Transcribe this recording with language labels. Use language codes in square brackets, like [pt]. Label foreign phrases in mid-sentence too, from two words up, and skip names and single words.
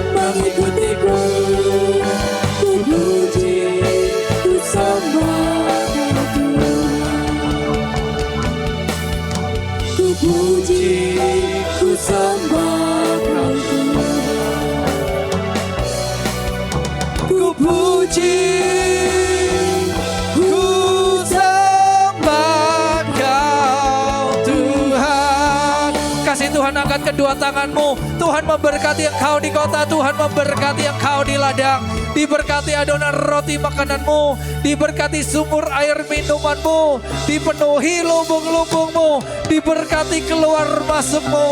[id] mengikutiku. Ku puji, ku sembah Tuhan. Ku puji, ku sembah Tuhan. Ku puji, ku sembah Kau Tuhan. Kasih Tuhan angkat kedua tanganmu. Tuhan memberkati engkau di kota, Tuhan memberkati engkau di ladang. Diberkati adonan roti makananmu, diberkati sumur air minumanmu, dipenuhi lubung-lubungmu, diberkati keluar masukmu.